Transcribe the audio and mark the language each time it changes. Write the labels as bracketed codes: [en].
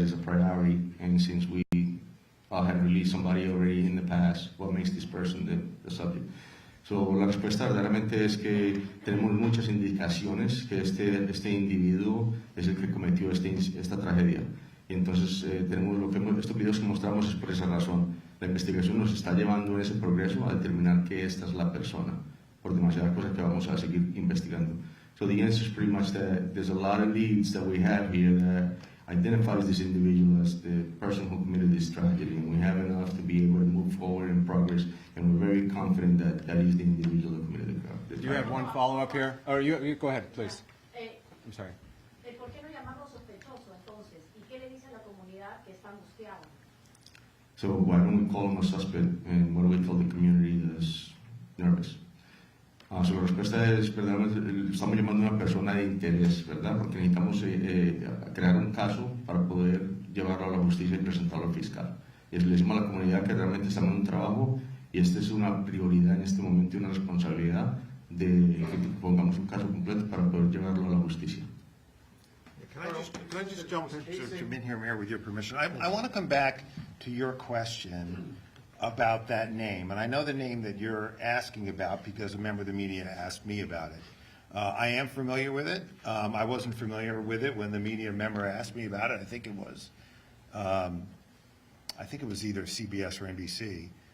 [en] is a priority, and since we have released somebody already in the past, what makes this person the subject? [es] So, la respuesta verdaderamente es que tenemos muchas indicaciones que este individuo es el que cometió esta tragedia. Y entonces estos videos que mostramos es por esa razón. La investigación nos está llevando en ese progreso a determinar que esta es la persona, por demasiadas cosas que vamos a seguir investigando. [en] So the answer is pretty much that there's a lot of leads that we have here that identifies this individual as the person who committed this tragedy, and we have enough to be able to move forward in progress, and we're very confident that that is the individual who committed the crime. Do you have one follow-up here? Or you go ahead, please. I'm sorry. [es] ¿Por qué no llamarlo sospechoso entonces? ¿Y qué le dice a la comunidad que está angustiada? [en] So why don't we call him a suspect, and what do we tell the community that's nervous? [es] So la respuesta es, verdaderamente, estamos llamando a una persona de interés, ¿verdad? Porque necesitamos crear un caso para poder llevarlo a la justicia y presentarlo al fiscal. Y le decimos a la comunidad que realmente estamos en un trabajo y esta es una prioridad en este momento y una responsabilidad de que pongamos un caso completo para poder llevarlo a la justicia. [en] Can I just jump in here, Mayor, with your permission? I want to come back to your question about that name. And I know the name that you're asking about because a member of the media asked me about it. I am familiar with it. I wasn't familiar with it when the media member asked me about it. I think it was either CBS or NBC.